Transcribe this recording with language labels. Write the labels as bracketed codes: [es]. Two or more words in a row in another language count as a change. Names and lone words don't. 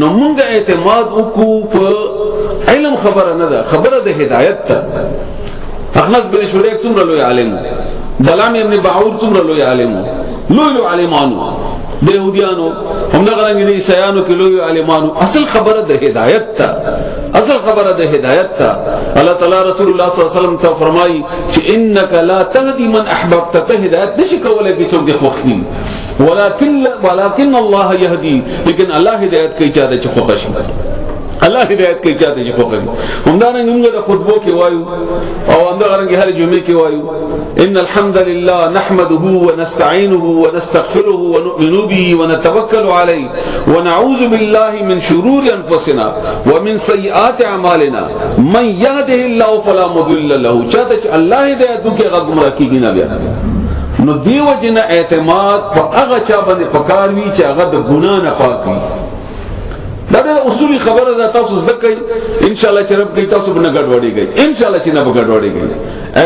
[ps] نو موږ اعتماد وکړو په علم خبره نه ده خبره د هدایت ته اخنس بن شریک څومره لوی عالم بلام ابن باعور څومره لوی عالم لوی عالمانو د يهوديانو هم دا غلنګ دي عیسایانو کې لوی عالمانو اصل خبره د هدایت ته اصل خبره د هدایت ته الله تعالی رسول الله [ar] صلی الله علیه وسلم [ps] ته فرمایي چې [ar] انک لا تهدي من احببت [ps] ته هدایت نشي کولای چې څوک دې خوښي [ar] ولكن الله يهدي [ps] لیکن الله هدایت کوي چې دا خوښ شي الله هدایت کوي چې دا خوښ شي هم دا موږ د خطبو کې وایو او هم دا غرنګ هر جمعې کې وایو [ar] ان الحمد لله نحمده ونستعينه ونستغفره ونؤمن به ونتوكل عليه ونعوذ بالله من شرور انفسنا ومن سيئات اعمالنا من يهده الله فلا مضل له [ps] چاته الله هدایت کوي هغه گمراه کیږي نه بیا نو دیو جن اعتماد په هغه چا باندې پکار وی چې هغه د ګنا نه پاک وي دا د اصولي خبره ده تاسو زده کوي [ar] ان شاء الله [ps] چې رب کوي تاسو باندې ګډوډيږي [ar] ان شاء الله [ps] چې نه ګډوډيږي